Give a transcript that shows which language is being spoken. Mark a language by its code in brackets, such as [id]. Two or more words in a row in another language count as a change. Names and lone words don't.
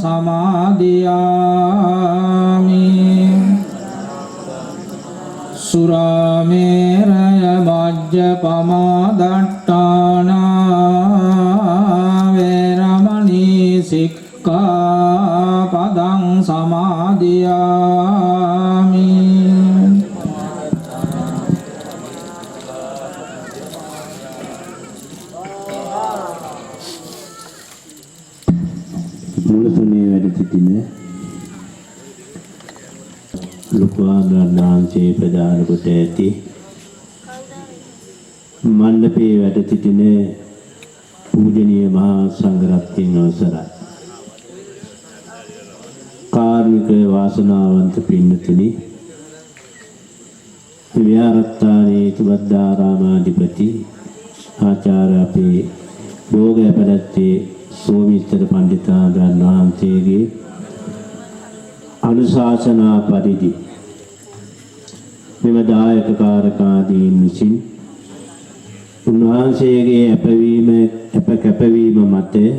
[pi] සමාදියාමි සුරාමේරය මජ්ජපමා දට්ඨානා වේරමණී සික්ඛාපදං සමාදියාමි [si] මුලතුනේ වැඩ සිටින ලෝකාග්‍රාන්සේ ප්‍රදාන කොට ඇති මණ්ඩපයේ වැඩ සිටින පූජනීය මහා සංඝරත්නයන් අවසරයි. කාර්මික වාසනාවන්ත පින්නතුනි, විහාරස්ථානයේ තුබද්දාරාමාධිපති ආචාර්ය අපේ භෝගයපදත්තේ සෝමිස්තර පණ්ඩිතාණන් වහන්සේගේ අනුශාසනා පරිදි මෙම දායක කාරකාදීන් විසින් උන්වහන්සේගේ කැපවීම මත